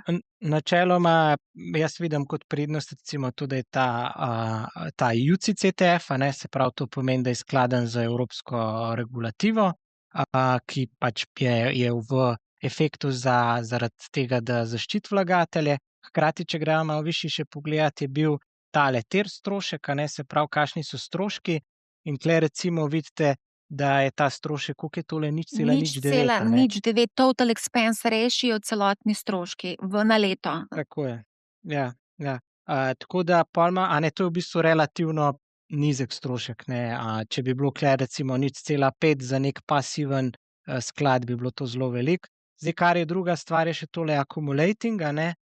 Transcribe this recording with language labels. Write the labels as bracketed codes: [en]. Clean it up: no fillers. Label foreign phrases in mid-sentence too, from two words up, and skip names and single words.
[sl] načeloma jaz vidim kot prednost recimo to, da je ta UCITS ETF, a ne, se pravi, to pomeni, da je skladen z evropsko regulativo, ki pač je v efektu zaradi tega, da zaščiti vlagatelje. Hkrati, če gremo malo višje še pogledat, je bil tale TER strošek, a ne, se pravi, kakšni so stroški, in tule recimo vidite, da je ta strošek, koliko je tole, 0,09, a ne. [en] 0,09 total expense ratio, [sl] celotni stroški na leto. Tako je. Ja, ja. Tako da pol ima, a ne, to je v bistvu relativno nizek strošek, ne. Če bi bilo tule recimo 0,5 za neki pasiven, sklad, bi bilo to zelo veliko. Zdaj, kar je druga stvar, je še tole accumulating, a ne.